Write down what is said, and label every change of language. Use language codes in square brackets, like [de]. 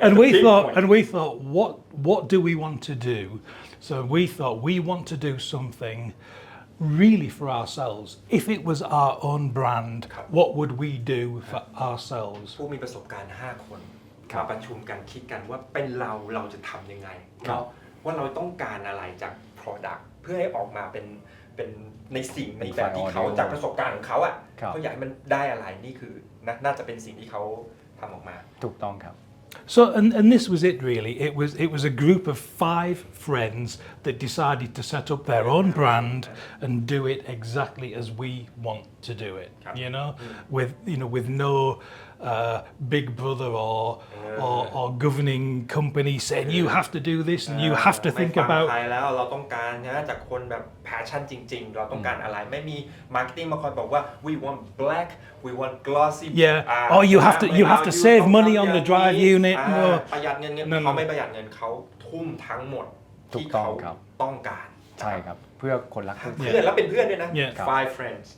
[en] and we thought what do we want to do so we thought we want to do something really for ourselves if it was our own brand what would we do for ourselves [th] ผู้มีประสบการณ์5 คนมาประชุมกันคิดกันว่าเป็นเราจะทำยังไงเนาะว่าเราต้องการอะไรจาก product เพื่อให้ออกมาเป็นในสิ่งในแบบที่เขาจากประสบการณ์ของเขาอ่ะเขาอยากให้มันได้อะไรนี่คือน่าจะเป็นสิ่งที่เขาทำออกมา ถูกต้องครับ [en] So and this was it really it was a group of 5 friends that decided to set up their own brand and do it exactly as we want to do it you know with no big brother or governing company saying you have to do this and you have to [th] ไม่ [en] think [th] ฟัง [en] about [th] ใครแล้วเราต้องการนะจากคนแบบ passion จริงๆ เราต้องการอะไรไม่มี marketing มาคอยบอกว่า [en] we want black we want glossy yeah or you have to save money on the drive unit [th] ประหยัดเงินเขาไม่ประหยัดเงินเขาทุ่มทั้งหมดที่เขาต้องการ ใช่ครับเพื่อคนรัก เพื่อนแล้วเป็นเพื่อนด้วยนะ [en] five friends